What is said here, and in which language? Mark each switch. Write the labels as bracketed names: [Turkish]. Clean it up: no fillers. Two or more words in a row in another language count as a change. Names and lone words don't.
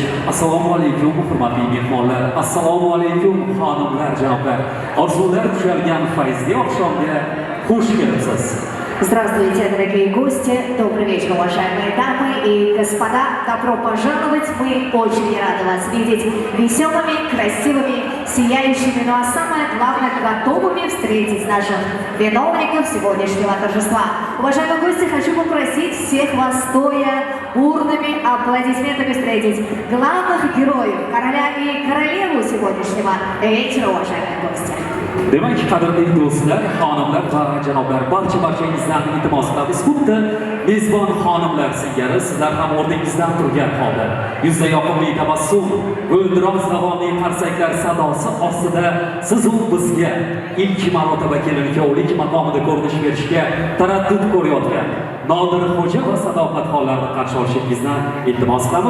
[Uzbek] Assalomu alaykum hurmatli mehmonlar. Assalomu alaykum xonimlar, janoblar. Orzular tushalgan fayzli oqshomga xush kelibsiz. [Russian] Здравствуйте, дорогие гости, добрый вечер, уважаемые дамы и господа. Добро пожаловать, мы очень рады вас видеть веселыми, красивыми, сияющими, ну а самое главное, готовыми встретить наших виновников сегодняшнего торжества. Уважаемые гости, хочу попросить всех вас стоя бурными аплодисментами встретить главных героев, короля и королеву сегодняшнего вечера, уважаемые гости. [Uzbek] Demak, qadrli do'stlar, xonimlar va janoblar, barchangizdan iltimos qilamiz. Xuddi mezbon xonimlar singari sizlar ham o'rningizdan turgan holda yuzda yoqimli tabassum, g'o'ldiroz davomli qarsaklar sadosi ostida siz u bizga ilk marotaba kelin-kuyovlik maqomida ko'rinish berishga taraddud ko'rayotgan Nodirxo'ja va Sadoqatxonlarni qarshi olishingizdan iltimos qilamiz.